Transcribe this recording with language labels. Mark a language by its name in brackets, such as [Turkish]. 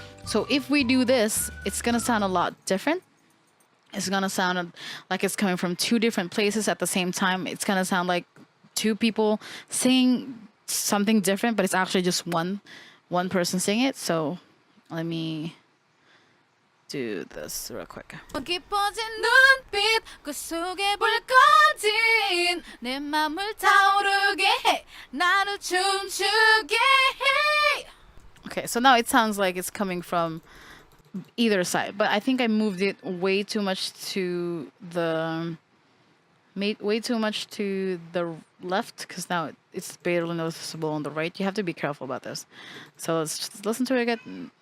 [English] So if we do this, it's gonna sound a lot different. It's gonna sound like it's coming from two different places at the same time. It's gonna sound like two people singing something different, but it's actually just one person singing it. So let me do this real quick. [Korean] 깊어진 눈빛 그 속에 불꺼진 내 맘을 타오르게 해 나를 춤추게 해. [English] Okay, so now it sounds like it's coming from either side, but I think I moved it way too much to the left, because now it's barely noticeable on the right. You have to be careful about this. So let's just listen to it again.